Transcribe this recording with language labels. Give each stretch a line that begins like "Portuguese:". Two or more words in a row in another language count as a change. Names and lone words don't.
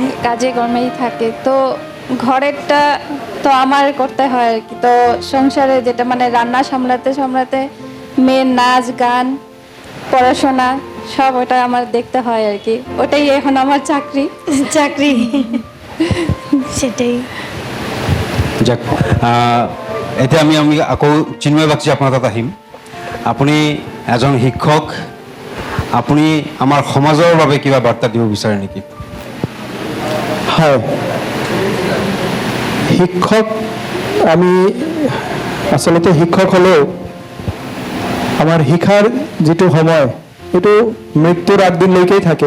Bangla: কাজে কর্মেই থাকে, তো ঘরেরটা তো আমার করতে হয় আর কি। তো সংসারে যেটা মানে রান্না সামলাতে সামলাতে মেয়ের নাচ গান পড়াশোনা সব ওটা আমার দেখতে হয় আর কি। ওটাই এখন আমার চাকরি। চাকরি সেটাই। যাক,
Assamese: এতিয়া আমি আকৌ চিন্ময় বাগচি আপোনাৰ তাত আহিম। আপুনি এজন শিক্ষক, আপুনি আমাৰ সমাজৰ বাবে কিবা বাৰ্তা দিব বিচাৰে নেকি? হয়, শিক্ষক আমি আচলতে শিক্ষক হ'লেও আমাৰ শিক্ষাৰ যিটো সময় সেইটো মৃত্যুৰ আগদিনলৈকেই থাকে।